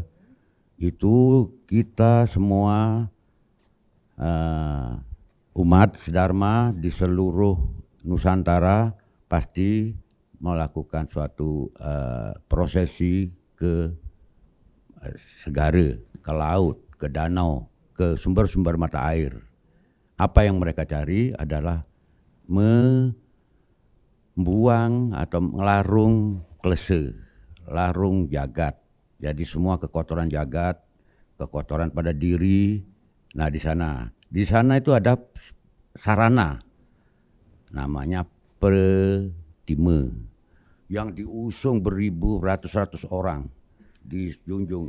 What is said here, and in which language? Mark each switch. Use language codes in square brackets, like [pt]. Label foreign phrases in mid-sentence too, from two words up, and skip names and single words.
[id] Itu kita semua umat Dharma di seluruh Nusantara pasti melakukan suatu prosesi ke segara, ke laut, ke danau, ke sumber-sumber mata air. Apa yang mereka cari adalah membuang atau melarung klese, larung jagat. Jadi semua kekotoran jagat, kekotoran pada diri. Nah di sana itu ada sarana, namanya Pratima, yang diusung beribu ratus-ratus orang di Junjung.